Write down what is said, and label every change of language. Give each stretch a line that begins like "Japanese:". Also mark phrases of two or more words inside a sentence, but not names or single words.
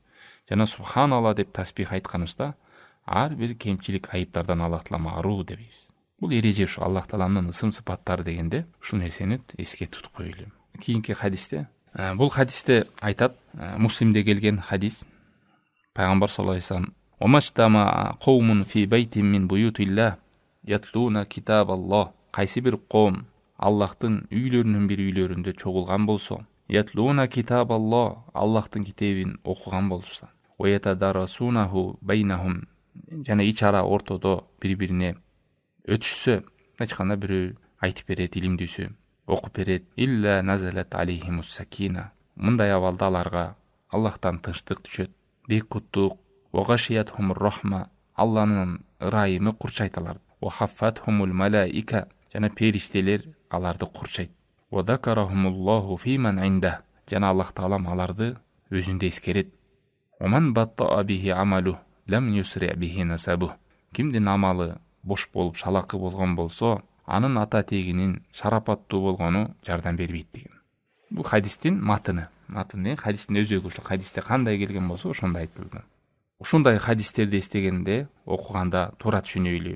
Kyrgyz: Жана субханалла деп тасбих айтканыбызда ар бир кемчилик, айыптардан Аллах Таалам аруу дебейбиз. Бул эреже ушу Аллах Тааламдын ысым сыпаттары дегенде ушул нерсени эске тутуп коелу. Кийинки хадисте, бул хадисте айтат, Муслимде келген хадис, пайгамбар
Arabic: صلى الله عليه وسلم: "وما اجتمع قوم في بيت من بيوت الله يتلون كتاب الله."
Kyrgyz: Кайсы бир коом Аллахтын үйлөрүнүн бир үйлөрүндө чогулган болсо,
Arabic: يتلون كتاب الله,
Kyrgyz: Аллахтын китебин окуган болса, ва
Arabic: يتدارسونه بينهم,
Kyrgyz: жана ич ара ортодо бири-бирине өтүшсө, ачканда бирөө айтып берет, илимдүүсү окуп берет,
Arabic: إلا نزلت عليهم السكينة,
Kyrgyz: мындай абалда аларга Аллахтан тынчтык түшөт, бейкуттук,
Arabic: وغشيتهم الرحمة,
Kyrgyz: Алланын ырайымы курчайт аларды,
Arabic: وحفتهم الملائكة,
Kyrgyz: жана периштелер аларды курчайт,
Arabic: وذكرهم الله فيمن عنده,
Kyrgyz: жана Аллах таалам аларды өзүндө эскерет.
Arabic: ومن بطأ به عمله لم يسرع به نسبه.
Kyrgyz: Кимдин амалы бош болуп шалакы болгон болсо, анын ата тегинин шарапаттуу болгону жардам бербейт деген. Бул хадистин матыны. Матыны хадистин өзөгү, ошол хадисте кандай келген болсо ошондой айтылды. Ушундай хадистерди эстегенде, окуганда туура түшүнөйлү.